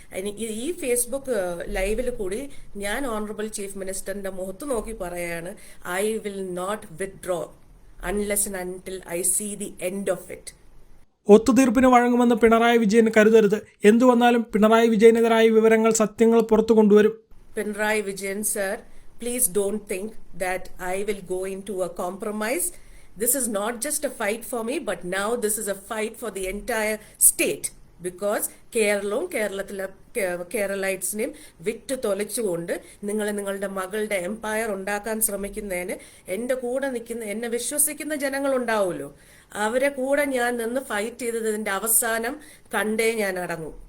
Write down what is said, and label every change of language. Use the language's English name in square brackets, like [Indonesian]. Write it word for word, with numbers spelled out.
[Malayalam] ഇനി ഈ- ഈ ഫേസ്ബുക്ക് ലൈവിൽ കൂടി ഞാൻ ഓണറബിൾ ചീഫ് മിനിസ്റ്ററിന്റെ മുഖത്ത് നോക്കി പറയാണ്, [English] I will not withdraw unless and until I see the end of it. [Malayalam] ഒത്തുതീർപ്പിന് വഴങ്ങുമെന്ന് പിണറായി വിജയൻ കരുതരുത്. എന്തു വന്നാലും പിണറായി വിജയനെതിരായ വിവരങ്ങൾ സത്യങ്ങൾ പുറത്തു കൊണ്ടുവരും. [English] Pinrai Vijayan sir, please don't think that I will go into a compromise. This is not just a fight for me, but now this is a fight for the entire state because Kerala, Kerala, [Malayalam] Keralites-നെയും വിറ്റ് തൊലച്ചുകൊണ്ട് നിങ്ങൾ നിങ്ങളുടെ മകളുടെ Empire ഉണ്ടാക്കാൻ ശ്രമിക്കുന്നതിന് എൻ്റെ കൂടെ നിൽക്കുന്ന എന്നെ വിശ്വസിക്കുന്ന ജനങ്ങളുണ്ടാവുമല്ലോ, അവരെ കൂടെ ഞാൻ നിന്ന് ഫൈറ്റ് ചെയ്തതിൻ്റെ അവസാനം കണ്ടേ ഞാൻ അടങ്ങും.